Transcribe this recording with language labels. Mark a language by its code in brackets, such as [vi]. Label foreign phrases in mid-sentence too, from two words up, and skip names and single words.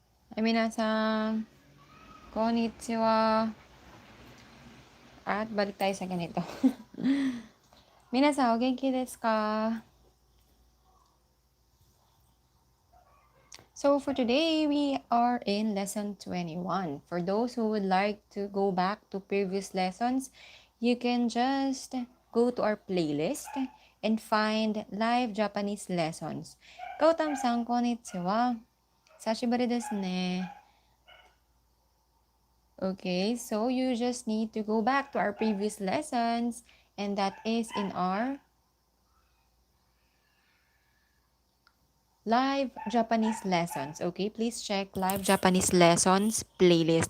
[ja] ハイ、皆さん. こんにちは. [tl] At balik tayo sa ganito. [ja] 皆さん、お元気ですか? [en] So for today, we are in lesson 21. For those who would like to go back to previous lessons, you can just go to our playlist and find live Japanese lessons. [ja] Kautam-san, konnichiwa. さしばりですね. [en] Okay, so you just need to go back to our previous lessons, and that is in our live Japanese lessons. Okay, please check live Japanese lessons playlist.